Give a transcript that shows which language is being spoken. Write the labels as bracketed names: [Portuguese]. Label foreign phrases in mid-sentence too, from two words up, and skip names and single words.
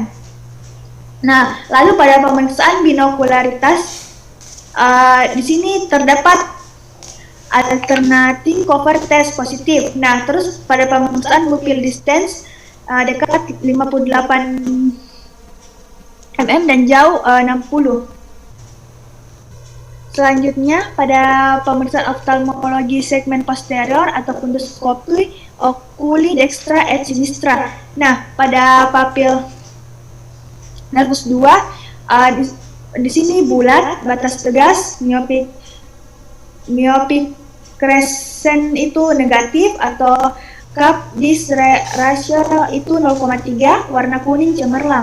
[Indonesian] Nah, lalu pada pemeriksaan binokularitas, di sini terdapat [English] alternating cover test [Indonesian] positif. Nah, terus pada pemeriksaan [English] pupil distance [Indonesian] dekat 58 mm dan jauh 60. Selanjutnya, pada pemeriksaan oftalmologi segmen posterior atau fundoskopi [Latin] oculi dextra et sinistra. [Indonesian] Nah, pada papil nervus 2 di sini bulat, batas tegas, [English] myopic crescent [Indonesian] itu negatif atau [English] cup dis ratio [Indonesian] itu 0,3, warna kuning cemerlang.